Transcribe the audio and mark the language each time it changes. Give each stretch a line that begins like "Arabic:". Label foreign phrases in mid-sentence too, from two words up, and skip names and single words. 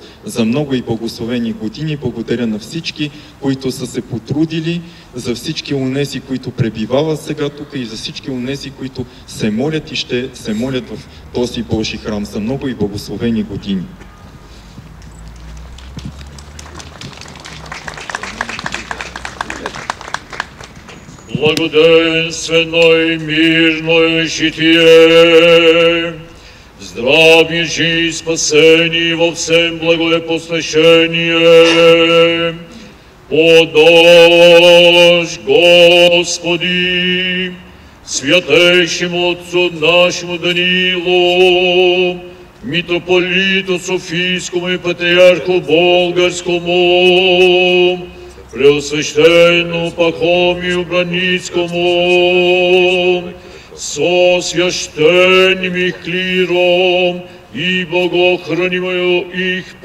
Bulgarian: За много и благословени години благодаря на всички, които са се потрудили, за всички онези, които пребивават сега тук и за всички онези, които се молят и ще се молят в този Божий храм. За много и благословени години.
Church Slavic: Благоденствено и мирно житие, здравие, жизнь, спасение во всем благое посвящение. Подашь, Господи, святейшему Отцу нашему Данилу, митрополиту Софийскому и патриарху Болгарскому, Преосвященному Пахомию Браницкому, со священным их клиром и богохранимою их